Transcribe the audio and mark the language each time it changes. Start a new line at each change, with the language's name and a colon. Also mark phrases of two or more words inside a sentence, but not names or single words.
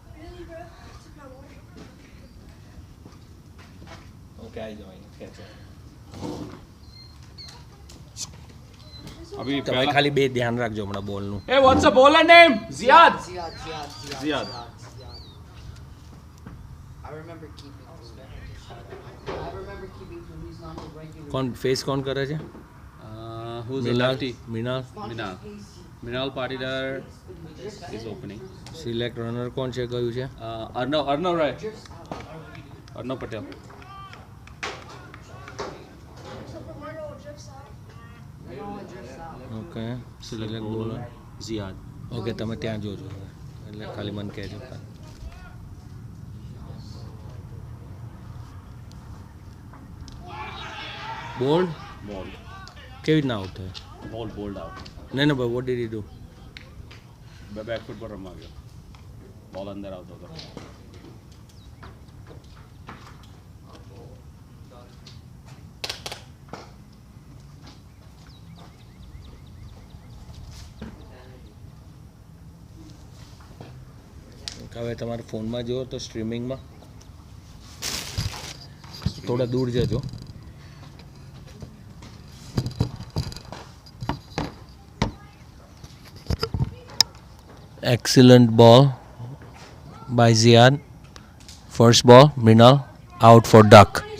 English: Okay, I join. Catch up.
Hindi: अभी
Gujarati: તમે
Hindi: पहला
Gujarati: ખાલી બે ધ્યાન રાખજો હમણાં બોલનું.
English: Hey, what's the bowler name? Ziad. Ziad. I remember keeping his number regularly.
Gujarati: કોણ ફેસ કોણ કરે છે?
English: Who's the મિનાલ lefty? મિનાલ Minal Patidar is opening. select runner
Gujarati: કોણ છે કયું છે?
English: Arnav right. Arnav Patel. okay select bowler. Ziad.
Gujarati: ઓકે તમે ત્યાં જોજો એટલે ખાલી મને કહેજો. બોલ્ડ
English: Ball.
Gujarati: કેવી રીતના આઉટ થયો?
English: Ball bowled out.
Gujarati: નહીં નહીં ભાઈ
English: what did you do? back foot
Hindi: पर रमा गया. बॉल अंदर आउट होगा.
Gujarati: હવે તમારા ફોનમાં જુઓ તો સ્ટ્રીમિંગમાં થોડા દૂર જજો.
English: Excellent ball by Ziad. First ball, Mrinal out for duck.